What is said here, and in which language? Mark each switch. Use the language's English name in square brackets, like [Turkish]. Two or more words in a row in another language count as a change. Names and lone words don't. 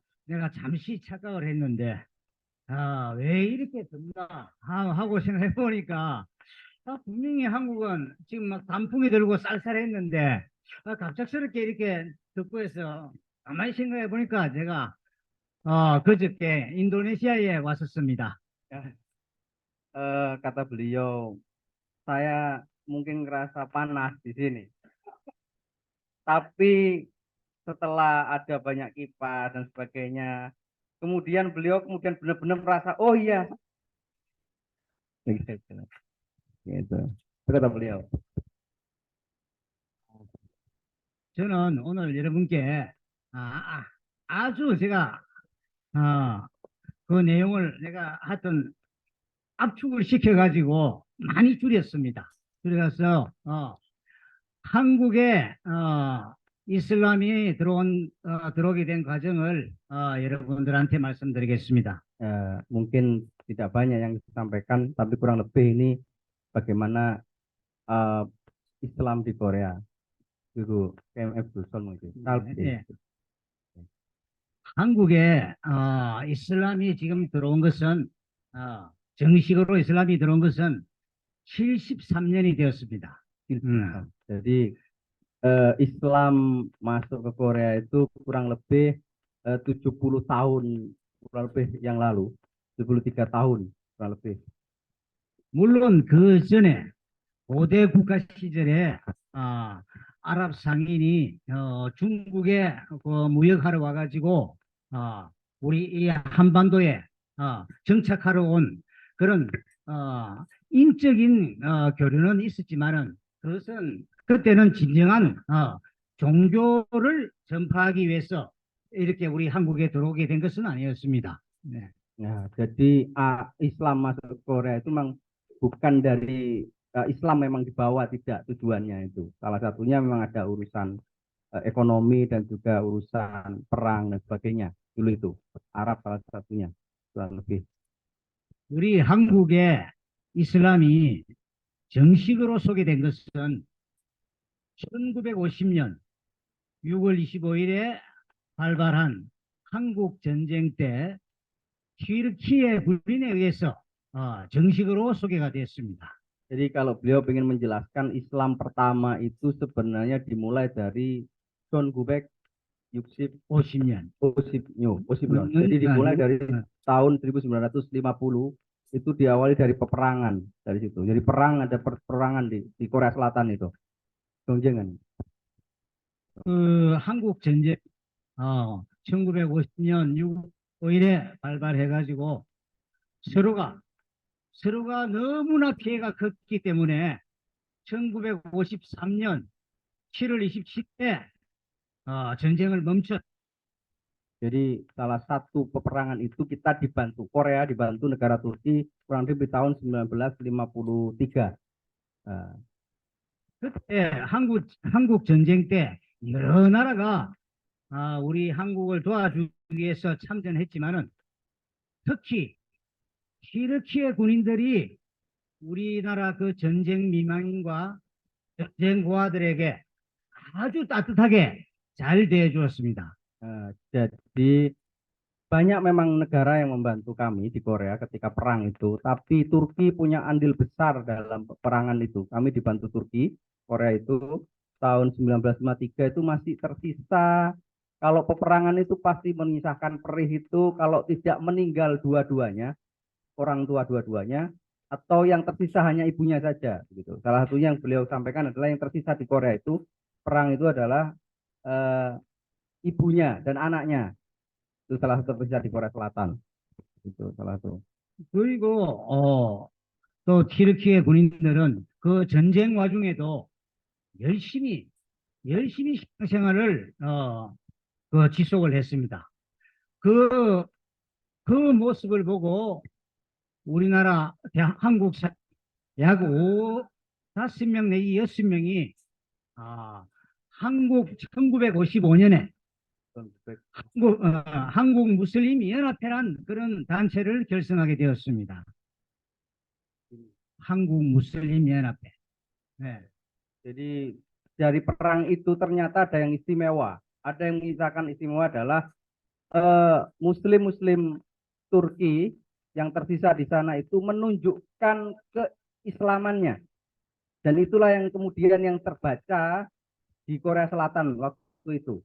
[Korean] 내가 잠시 착각을 했는데, 왜 이렇게 덥나 하고 생각해 보니까, 분명히 한국은 지금 막 단풍이 들고 쌀쌀했는데, 갑작스럽게 이렇게 덥고 해서, 가만히 생각해 보니까 제가, 그저께 인도네시아에 왔었습니다. [Indonesian] Kata beliau, saya mungkin ngerasa panas di sini. Tapi setelah ada banyak kipas dan sebagainya, kemudian beliau benar-benar merasa, oh iya, gitu. Itu kata beliau. [Korean] 저는 오늘 여러분께 아주 제가 그 내용을 내가 하여튼 압축을 시켜가지고 많이 줄였습니다. 그래서 한국에 이슬람이 들어오게 된 과정을 여러분들한테 말씀드리겠습니다. [Indonesian] Mungkin tidak banyak yang disampaikan, tapi kurang lebih ini bagaimana Islam di Korea. [Korean] 그리고 KMF 설명해 네. 한국에 이슬람이 지금 들어온 것은 정식으로 이슬람이 들어온 것은 73년이 되었습니다. [Indonesian] Jadi Islam masuk ke Korea itu kurang lebih 70 tahun kurang lebih yang lalu, 73 tahun kurang lebih. [Korean] 물론 그 전에 고대 국가 시절에 아랍 상인이 중국에 무역하러 와가지고 우리 이 한반도에 정착하러 온 그런 인적인 교류는 있었지만은 그것은 그때는 진정한 종교를 전파하기 위해서 이렇게 우리 한국에 들어오게 된 것은 아니었습니다. 네. [Indonesian] Nah, jadi Islam masuk ke Korea itu memang bukan dari Islam memang dibawa, tidak tujuannya itu. Salah satunya memang ada urusan ekonomi dan juga urusan perang dan sebagainya. Dulu itu Arab salah satunya kurang lebih. [Korean] 우리 한국에 이슬람이 정식으로 소개된 것은 1950년 6월 25일에 발발한 한국 전쟁 때 튀르키예 군인에 의해서 정식으로 소개가 됐습니다. [Indonesian] Jadi kalau beliau ingin menjelaskan Islam pertama itu sebenarnya dimulai dari Son Gubek Yuksip [Korean] 50년. [Indonesian] Jadi dimulai dari tahun 1950 itu diawali dari peperangan dari situ. Jadi perang, ada peperangan di Korea Selatan itu. [Korean] 경쟁은. 한국 전쟁 1950년 6월 5일에 발발해가지고 서로가 너무나 피해가 컸기 때문에 1953년 7월 27일에 전쟁을 멈췄. [Indonesian] Jadi salah satu peperangan itu kita dibantu, Korea dibantu negara Turki kurang lebih tahun 1953. [Korean] 그때 한국 전쟁 때 여러 나라가 우리 한국을 도와주기 위해서 참전했지만은 특히 튀르키예 군인들이 우리나라 그 전쟁 미망인과 전쟁 고아들에게 아주 따뜻하게 잘 대해주었습니다. [Indonesian] Jadi banyak memang negara yang membantu kami di Korea ketika perang itu, tapi Turki punya andil besar dalam peperangan itu. Kami dibantu Turki, Korea itu tahun 1953 itu masih tersisa. Kalau peperangan itu pasti menyisakan perih itu, kalau tidak meninggal dua-duanya, orang tua dua-duanya, atau yang tersisa hanya ibunya saja. Gitu. Salah satunya yang beliau sampaikan adalah yang tersisa di Korea itu, perang itu adalah ibunya dan anaknya. Itu salah satu tersisa di Korea Selatan. Itu salah satu. [Korean] 그리고 또 튀르키예 군인들은 그 전쟁 와중에도 열심히 생활을 지속을 했습니다. 그 모습을 보고 우리나라 한국 약 5명 내지 6명이 한국 1955년에 한국 무슬림 연합회란 그런 단체를 결성하게 되었습니다. 한국 무슬림 연합회. 네. [Indonesian] Jadi dari perang itu ternyata ada yang istimewa. Ada yang mengisahkan istimewa adalah Muslim Turki yang tersisa di sana itu menunjukkan keislamannya. Dan itulah yang kemudian yang terbaca di Korea Selatan waktu itu.